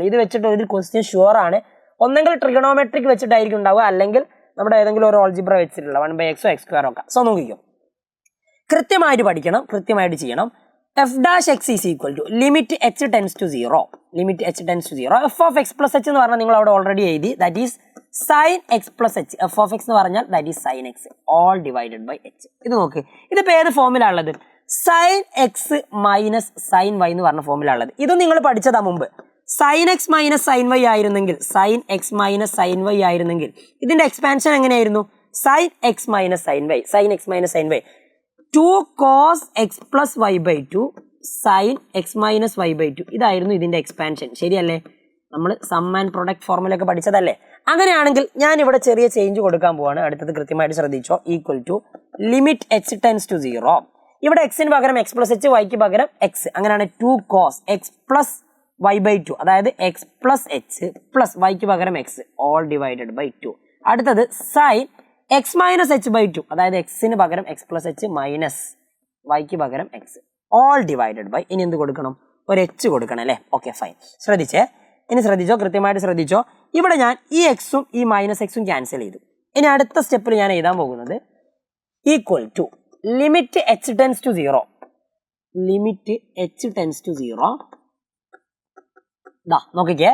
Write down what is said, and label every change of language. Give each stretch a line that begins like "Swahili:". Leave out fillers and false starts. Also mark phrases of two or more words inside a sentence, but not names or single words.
Malayalam: ഇത് വെച്ചിട്ട് ഒരു
English: question sure
Malayalam: ആണ്. ഒന്നെങ്കിൽ ട്രിഗണോമെട്രിക് വെച്ചിട്ടായിരിക്കും ഉണ്ടാവുക, അല്ലെങ്കിൽ നമ്മുടെ ഏതെങ്കിലും ഒരു ഓൾജിബ്ര വെച്ചിട്ടുള്ള 1/x x² ഒക്കെ. സോ നോക്കിക്കോ, കൃത്യമായിട്ട് പഠിക്കണം, കൃത്യമായിട്ട് ചെയ്യണം. f'(x) =
English: limit h tends to 0
Malayalam: f(x + h) എന്ന് പറഞ്ഞാൽ നിങ്ങൾ അവിടെ ഓൾറെഡി എഴുതി,
English: that is sin x + h.
Malayalam: f(x) എന്ന് പറഞ്ഞാൽ
English: that is
Malayalam: sin x
English: all divided by h.
Malayalam: ഇത് നോക്ക്, ഇതിപ്പോ ഏത് ഫോമിലാണ് ഉള്ളത്, sin x - sin y എന്ന് പറഞ്ഞ ഫോമിലാണ് ഉള്ളത്. ഇത് നിങ്ങൾ പഠിച്ചതാ മുമ്പ്. sin x - sin y ആയിരുന്നെങ്കിൽ, sin x - sin y ആയിരുന്നെങ്കിൽ ഇതിന്റെ എക്സ്പാൻഷൻ എങ്ങനെയായിരുന്നു,
English: sin x - sin y, sin x - sin y 2 cos x + y/2 sin x - y/2.
Malayalam: ഇതായിരുന്നു ഇതിന്റെ എക്സ്പാൻഷൻ, ശരിയല്ലേ? നമ്മൾ
English: sum and product formula
Malayalam: ഒക്കെ പഠിച്ചതല്ലേ? അങ്ങനെയാണെങ്കിൽ ഞാൻ ഇവിടെ ചെറിയ ചേഞ്ച് കൊടുക്കാൻ പോവാണ്. അടുത്തത് കൃത്യമായിട്ട് ശ്രദ്ധിച്ചോ, =
English: limit h tends to 0.
Malayalam: ഇവിടെ എക്സിന് പകരം x + h, വൈക്ക് പകരം x. അങ്ങനെയാണ് 2 cos x + y/2, അതായത് x + h പ്ലസ് വൈക്ക് പകരം x
English: all divided by 2.
Malayalam: അടുത്തത് sin x - h/2, അതായത് എക്സിന് പകരം x + h വൈക്ക് പകരം
English: x all divided by
Malayalam: ഇനി എന്ത് കൊടുക്കണം ഒരു എച്ച് കൊടുക്കണം അല്ലേ
English: okay fine
Malayalam: ശ്രദ്ധിച്ചേ ഇനി ശ്രദ്ധിച്ചോ കൃത്യമായിട്ട് ശ്രദ്ധിച്ചോ ഇവിടെ ഞാൻ ഈ എക്സും ഈ മൈനസ് എക്സും ക്യാൻസൽ ചെയ്തു ഇനി അടുത്ത സ്റ്റെപ്പിൽ ഞാൻ എഴുതാൻ പോകുന്നത്
English: equal to limit h tends to 0 limit h tends to 0
Malayalam: നോക്കിക്കേ